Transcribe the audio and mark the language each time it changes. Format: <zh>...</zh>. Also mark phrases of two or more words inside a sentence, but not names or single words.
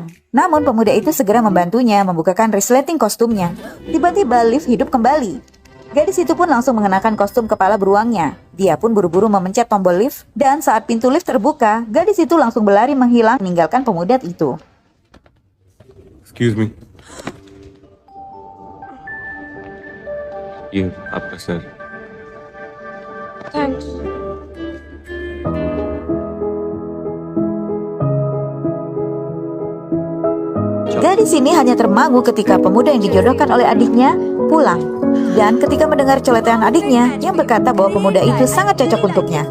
<id>Namun pemuda itu segera membantunya membukakan resleting kostumnya. Tiba-tiba lift hidup kembali. Gadis itu pun langsung mengenakan kostum kepala beruangnya. Dia pun buru-buru memencet tombol lift dan saat pintu lift terbuka, gadis itu langsung berlari menghilang meninggalkan pemuda itu.</id> <en>Excuse me.</en> <hi>ये आपका सर.</hi> <en>Thanks.</en> <id>Gadis ini hanya termangu ketika pemuda yang dijodohkan oleh adiknya pulang. Dan ketika mendengar celotehan adiknya yang berkata bahwa pemuda itu sangat cocok untuknya.</id>